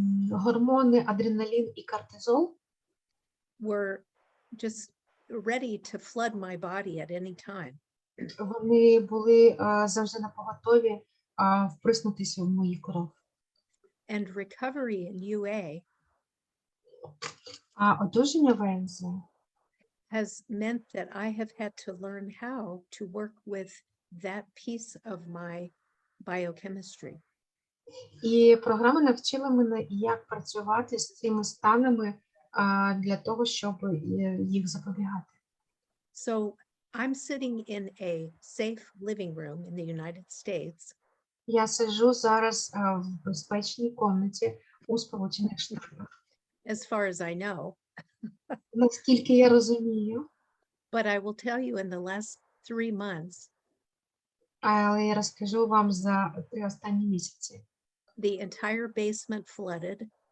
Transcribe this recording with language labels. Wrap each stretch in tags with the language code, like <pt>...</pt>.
<uk>Гормони адреналін і кортизол</uk> <en>were just ready to flood my body at any time.</en> <uk>вони були завжди напоготові вприснутися в мою кров.</uk> <en>And recovery in UA</en> <uk>А одужання в ВНЗ</uk> <en>has meant that I have had to learn how to work with that piece of my biochemistry.</en> <uk>І програма навчила мене, як працювати з цими станами для того, щоб їх запобігати.</uk> <en>So I'm sitting in a safe living room in the United States.</en> <uk>Я сиджу зараз в безпечній кімнаті у Сполучених Штатах.</uk> <en>As far as I know.</en> <uk>Наскільки я розумію.</uk> <en>But I will tell you, in the last 3 months,</en> <uk>але я розкажу вам за 3 останні місяці.</uk> <en>The entire basement flooded.</en>